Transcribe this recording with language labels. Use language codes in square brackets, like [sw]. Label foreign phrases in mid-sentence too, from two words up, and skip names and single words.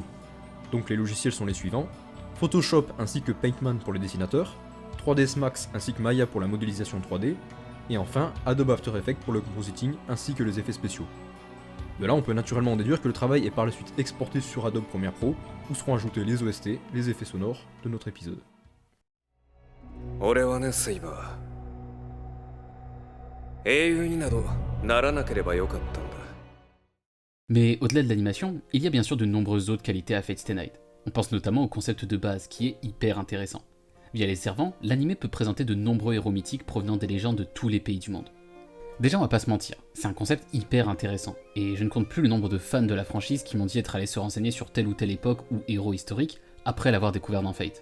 [fr] Donc les logiciels sont les suivants: Photoshop ainsi que Paintman pour les dessinateurs, 3ds Max ainsi que Maya pour la modélisation 3D, et enfin Adobe After Effects pour le compositing ainsi que les effets spéciaux. De là, on peut naturellement en déduire que le travail est par la suite exporté sur Adobe Premiere Pro, où seront ajoutés les OST, les effets sonores de notre épisode. [ja] 俺はね、セイバー。英雄になどならなければよかったんだ。 [fr] Mais au-delà de l'animation, il y a bien sûr de nombreuses autres qualités à Fate Stay Night. On pense notamment au concept de base qui est hyper intéressant. Via les servants, l'anime peut présenter de nombreux héros mythiques provenant des légendes de tous les pays du monde. Déjà on va pas se mentir, c'est un concept hyper intéressant, et je ne compte plus le nombre de fans de la franchise qui m'ont dit être allés se renseigner sur telle ou telle époque ou héros historique après l'avoir découvert dans Fate.